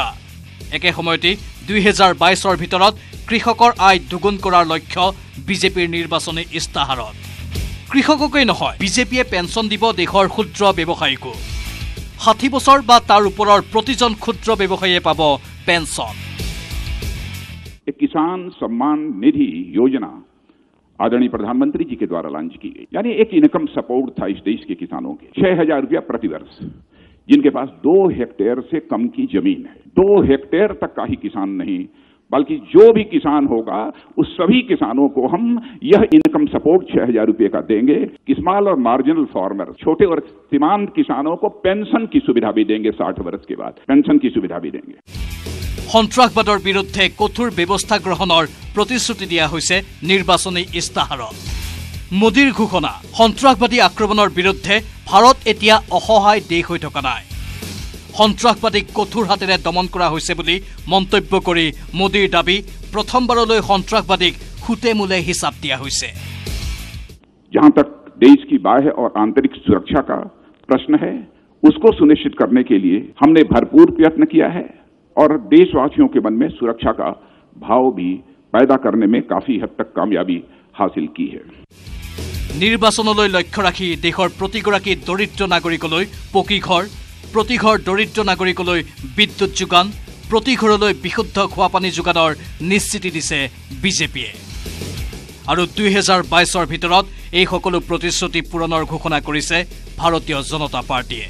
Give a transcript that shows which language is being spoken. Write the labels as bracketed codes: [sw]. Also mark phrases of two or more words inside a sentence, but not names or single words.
[as] একে সময়তে 2022 ভিতৰত কৃষকৰ আয় দুগুণ কৰাৰ লক্ষ্য বিজেপিৰ নিৰ্বাচনী ইস্তাহাৰত। কৃষককেই নহয়, বিজেপিয়ে পেঞ্চন দিব দেশৰ ক্ষুদ্ৰ ব্যৱসায়ীকো। 60 বছৰ বা তাৰ ওপৰৰ প্ৰতিজন ক্ষুদ্ৰ ব্যৱসায়ীয়ে পাব পেঞ্চন। [hi] किसान सम्मान निधि योजना आदरणीय प्रधानमंत्री जी के द्वारा लॉन्च की गई, यानी एक [en] income support [hi] था इस देश के किसानों के। 6,000 रुपया प्रति वर्ष, जिनके पास 2 हेक्टेयर से कम की जमीन है। 2 हेक्टेयर तक का ही किसान नहीं, बल्कि जो भी किसान होगा उस सभी किसानों को हम यह [en] income support [hi] 6,000 रुपये का देंगे। स्मॉल और [en] marginal farmer, [hi] छोटे और सीमांत किसानों को पेंशन की सुविधा भी देंगे। 60 वर्ष के बाद पेंशन की सुविधा भी देंगे। [as] সন্ত্ৰাসবাদৰ বিৰুদ্ধে কঠোৰ ব্যৱস্থা গ্ৰহণৰ প্ৰতিশ্ৰুতি দিয়া হৈছে নিৰ্বাচনী ইস্তাহাৰত। মোদীৰ ঘোষণা, সন্ত্ৰাসবাদী আক্ৰমণৰ বিৰুদ্ধে ভাৰত এতিয়া অসহায় দেশ হৈ থকা নাই। সন্ত্ৰাসবাদীক কঠোৰ হাতেৰে দমন কৰা হৈছে বুলি মন্তব্য কৰি মোদীৰ দাবী, প্ৰথমবাৰলৈ সন্ত্ৰাসবাদীক খুটে মূলে হিচাপ দিয়া হৈছে। [hi] जहां तक देश की बाह्य और आंतरिक सुरक्षा का प्रश्न है, उसको सुनिश्चित करने के लिए हमने भरपूर प्रयत्न किया है और देशवासियों के मन में सुरक्षा का भाव भी पैदा करने में काफी हद तक कामयाबी हासिल की है। [as] নিৰ্বাচনলৈ লক্ষ্য ৰাখি দেশৰ প্ৰতিগৰাকী দৰিদ্ৰ নাগৰিকলৈ পকী ঘৰ, প্ৰতি ঘৰ দৰিদ্ৰ নাগৰিকলৈ বিদ্যুৎ যোগান, প্ৰতি ঘৰলৈ বিশুদ্ধ খোৱা পানী যোগানৰ নিশ্চিতি দিছে বিজেপিয়ে। আৰু 2022 ভিতৰত এই সকলো প্ৰতিশ্ৰুতি পূৰণৰ ঘোষণা কৰিছে ভাৰতীয় জনতা পাৰ্টিয়ে।